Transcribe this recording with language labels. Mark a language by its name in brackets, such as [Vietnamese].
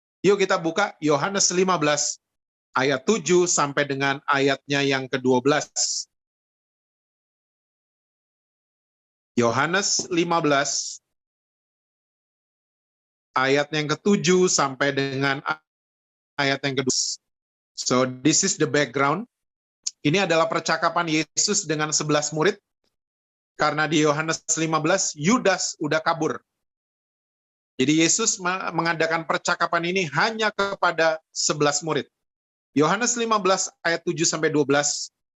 [Indonesian] Yuk kita buka Yohanes 15, ayat 7 sampai dengan ayatnya yang ke-12. Yohanes 15, ayat yang ke-7 sampai dengan ayat yang ke-12. [English] So, this is the background. [Indonesian] Ini adalah percakapan Yesus dengan 11 murid. Karena di Yohanes 15, Yudas udah kabur. Jadi Yesus mengadakan percakapan ini hanya kepada 11 murid. Yohanes 15, ayat 7 sampai 12.